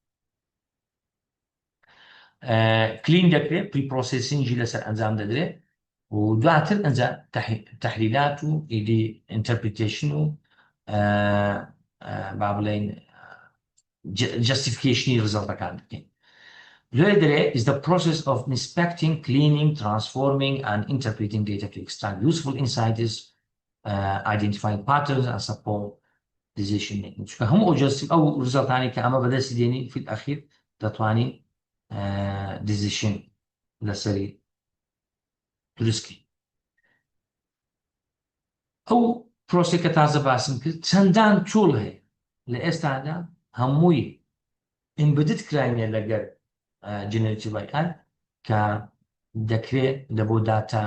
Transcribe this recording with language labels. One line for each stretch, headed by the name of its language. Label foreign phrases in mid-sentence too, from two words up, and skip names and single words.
Central Kurdish: کلین دەکرێت پریپرۆسسینگی لەسەر ئەنجام دەدرێت و دواتر ئەنجا تەحلیلات و ئیدی ئینتەرپریتیشن و با بڵێن جەستیفیکیشنی ڕزەڵتەکان بکەین لێ دەرێ
English: is the process of inspecting, cleaning, transforming and interpreting data to extract useful insights, identifying patterns and support decision making
Central Kurdish: چونکە هەموو ئەو ڕزەڵتانی کە ئەمە بەدەستی دێنی
Arabic: فی الأخیر
Central Kurdish: دەتوانین decision لەسەری دروستکەین ئەو پرۆسێکە تازە باسم کرد چەندان توڵ هەیە لە ئێستادا هەمووی ئیمبدت کراینە لەگەر
English: generative AI
Central Kurdish: کە دەکرێت لە بۆ داتا